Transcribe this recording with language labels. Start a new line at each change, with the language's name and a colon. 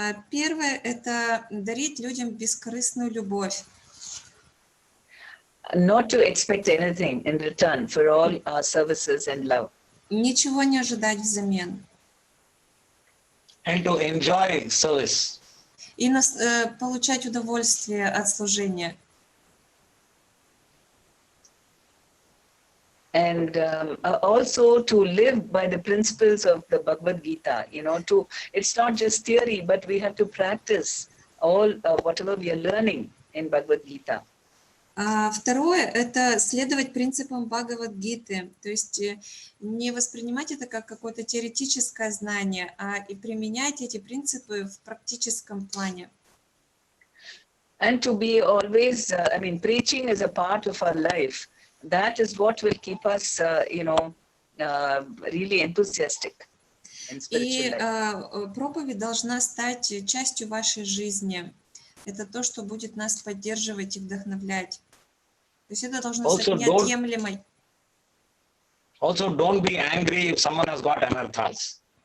Russian: Первое – это дарить людям бескорыстную любовь.
English: Not to expect anything in return for all our services and love.
Russian: Ничего не ожидать взамен.
English: And to enjoy service.
Russian: И получать удовольствие от служения.
English: And also to live by the principles of the Bhagavad Gita, it's not just theory, but we have to practice all whatever we are learning in Bhagavad Gita.
Russian: Второе – это следовать принципам Бхагавад-гиты, то есть не воспринимать это как какое-то теоретическое знание, а и применять эти принципы в практическом плане.
English: And to be always, preaching is a part of our life. That is what will keep us, really enthusiastic in spiritual life.
Russian: И проповедь должна стать частью вашей жизни. Это то, что будет нас поддерживать и вдохновлять. То есть это должно стать неотъемлемой.
English: Also, don't be angry if someone has got anarthas.